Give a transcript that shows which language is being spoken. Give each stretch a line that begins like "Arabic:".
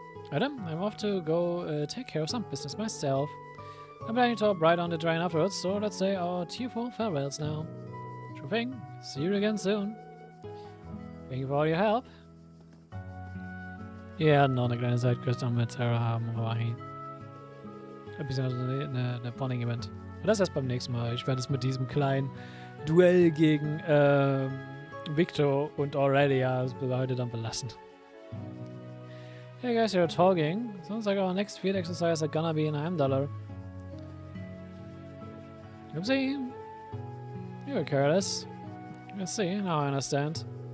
English: Adam, I'm off to go take care of some business myself. I'm planning to hop right on the train afterwards, so let's say our tearful farewells now. Sure thing. See you again soon. Thank you for all your help.
German: Ja, noch eine kleine Sidequest mit Sarah haben, aber ein bisschen eine Bonding-Event. Und das erst beim nächsten Mal. Ich werde es mit diesem kleinen Duell gegen Victor und Aurelia heute dann belassen.
English: Hey guys, you're talking. Sounds like our next field exercise are gonna be in $1. Oopsie. You were careless. Let's see, now I understand.